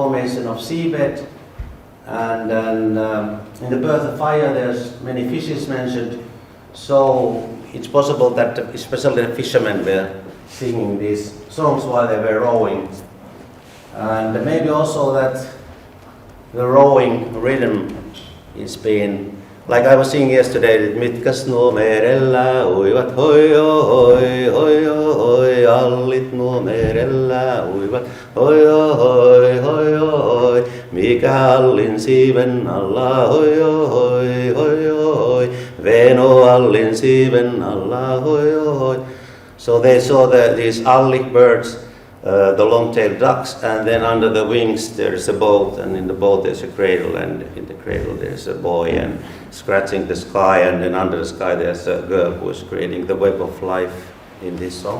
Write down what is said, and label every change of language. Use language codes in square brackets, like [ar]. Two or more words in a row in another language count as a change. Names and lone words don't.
[en] formation of seabed, and in the birth of fire there's many fishes mentioned, so it's possible that especially the fishermen were singing these songs while they were rowing, and maybe also that the rowing rhythm is being, like I was singing yesterday, [fi] mitkäs nuo merellä uivat, hoi hoi hoi hoi, allit nuo merellä uivat, hoi hoi hoi hoi, mikä allin siiven alla, hoi hoi hoi hoi, Veno allin siiven alla, hoi hoi. [en] So they saw these allic birds, the long-tailed ducks, and then under the wings there is a boat, and in the boat there's a cradle, and in the cradle there's a boy and scratching the sky, and then under the sky there's a girl who is creating the web of life in this song.